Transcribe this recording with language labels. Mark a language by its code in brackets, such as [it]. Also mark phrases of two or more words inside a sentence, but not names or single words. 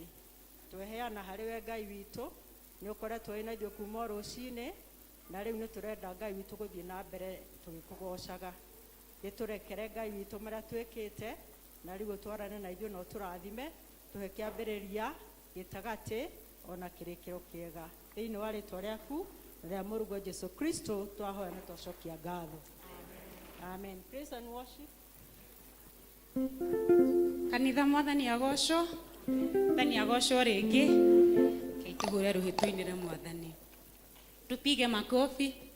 [ki] Tweheana harĩ we Ngai witũ nĩ ũkoretwo wĩna ithuĩ kuma rũcinĩ na rĩu nĩ tũrenda Ngai witũ gũthiĩ na mbere tũgĩkũgocaga. Gĩtũrekere Ngai witũ marĩa twĩkĩte na rĩu ũtwarane na ithuĩ na ũtũrathime tũhe kĩambĩrĩria gĩtagatĩ ona kĩrĩkĩro kĩega thĩinĩ wa rĩtwa rĩaku rĩa mũrũgwo Jesũ Kristo twahoya na twacokia ngatho. [en] Amen. Praise and worship. [ki] Kanitha mwathani agocwo thani agocwo rĩngĩ kĩ tũhũre rũhĩ tũinĩre mwathani. [sw] Tupige makofi.